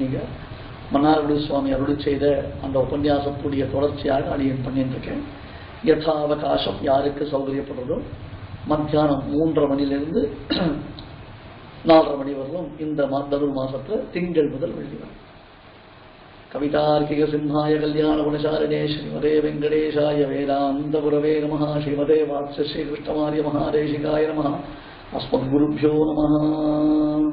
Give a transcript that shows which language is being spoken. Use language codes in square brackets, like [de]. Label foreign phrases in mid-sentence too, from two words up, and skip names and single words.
[ta] நீங்க மன்னார்குடி சுவாமி அருள் செய்த அந்த உபன்யாசத்துடைய தொடர்ச்சியாக அடியன் பண்ணிட்டு இருக்கேன். யதாவகாசம் யாருக்கு சௌகரியப்படுறதோ மத்தியானம் 3:30 மணிலிருந்து 4:30 மணி வரலும் இந்த தனுர் மாசத்துல திங்கள் முதல் வெள்ளி வரை [sa] कवितार्किक सिंहाय कल्याण गुणशालिने श्रीमते वेंकटेशाय वेदांतगुरवे नमः श्रीमते वात्स्य श्रीकृष्णमार्य महादेशिकाय नमः अस्मद्गुरुभ्यो नमः।